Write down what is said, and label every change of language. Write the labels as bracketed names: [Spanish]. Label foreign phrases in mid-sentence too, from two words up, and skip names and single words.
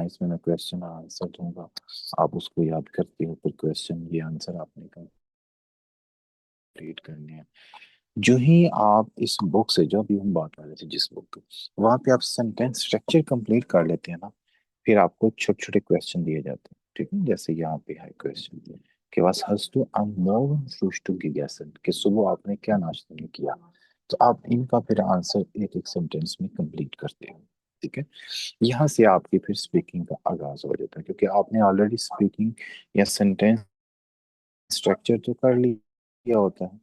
[Hindi] इसमें मैं [English] question answer [Hindi] दूंगा, आप उसको याद करते हो, फिर क्वेश्चन ये आंसर आपने कंप्लीट करने हैं। जो ही आप इस बुक से, जो अभी हम बात कर रहे थे जिस बुक की, वहां पे आप [English] sentence structure complete [Hindi] कर लेते हैं ना, फिर आपको छोटे छोटे क्वेश्चन दिए जाते हैं। ठीक है, जैसे यहाँ पे है क्वेश्चन कि [German] was hast du am Morgen Frühstück gegessen, [Hindi] कि सुबह आपने क्या नाश्ते में किया। तो आप इनका फिर आंसर एक एक सेंटेंस में कंप्लीट करते हो। ठीक है, यहाँ से आपकी फिर स्पीकिंग का आगाज हो जाता है, क्योंकि आपने [English] already speaking [Hindi] या [English] sentence structure [Hindi] तो कर लिया होता है।